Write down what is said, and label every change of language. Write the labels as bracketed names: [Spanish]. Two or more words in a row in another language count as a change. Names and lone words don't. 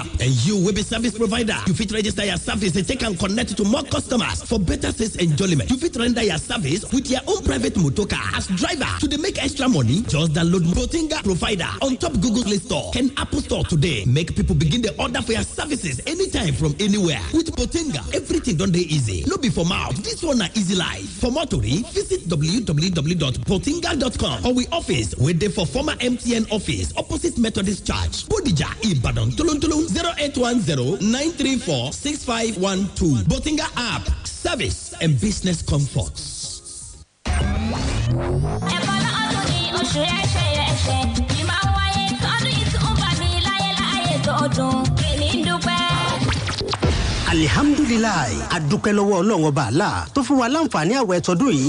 [Nigerian Pidgin] And you will be service provider. You fit register your service and take and connect to more customers for better sales enjoyment. You fit render your service with your own private motor car as driver to make extra money. Just download Botinga provider on top Google Play Store and Apple Store today. Make people begin the order for your services anytime from anywhere. With Botinga, everything done dey easy. No be for mouth. This one na easy life. For more tori, visit www.botinga.com or we office wey dey for former MTN office opposite Methodist Church, Bodija, Ibadan. Tulun 0810-934-6512. Botinga app, service and business comforts. [Yoruba] Alhamdulillah, adúpẹ́ lọ́wọ́ Ọlọ́run Ọba Allah tó fún wa láǹfààní àwẹ̀ tọdún yìí.